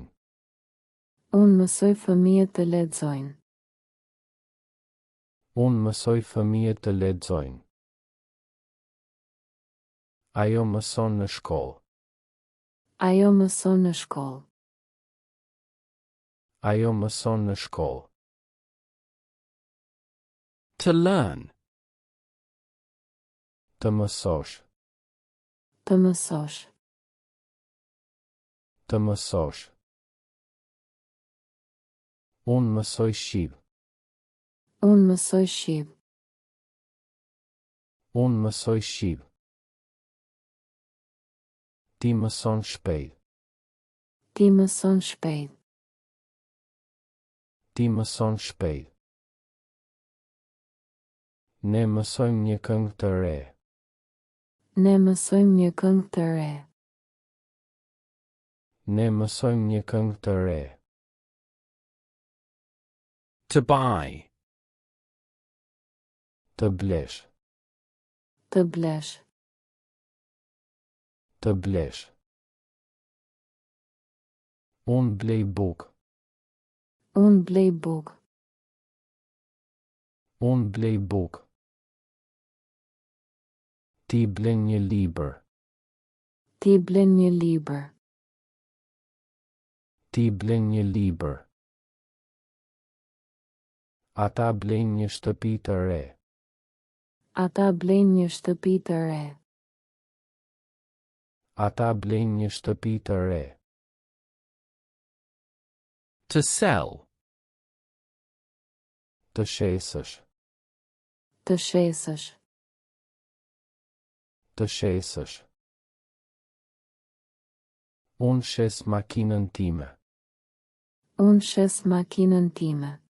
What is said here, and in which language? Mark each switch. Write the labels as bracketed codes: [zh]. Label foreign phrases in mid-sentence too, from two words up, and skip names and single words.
[sq] Unë mësoj fëmijët të lexojnë. Unë mësoj fëmijët të lexojnë. Ajo mëson në shkollë. Ajo mëson në shkollë. Ajo mëson në shkollë. [en] To learn. [sq] Të mësosh. Të mësosh. Të mësosh. Unë mësoj shqip. Unë mësoj shqip. Unë mësoj shqip. Ti mëson shpejt. Ti mëson shpejt. Ti mëson shpejt. Ne mësojmë një këngë të re. Ne mësojmë një këngë të re. Ne mësojmë një këngë të re. [en] To buy. [sq] Të blesh. Të blesh. Të blesh. Unë blej bukë. Unë blej bukë. Unë blej bukë. Ti blen një libër. Ti blen një libër. Ti blen një libër. Ata blen një shtëpi të re. Ata blen një shtëpi të re. Ata blejnë një shtëpi të re. [en] To sell. [sq] Të shesësh. Të shesësh. Të shesësh. Unë shes makinën time. Unë shes makinën time.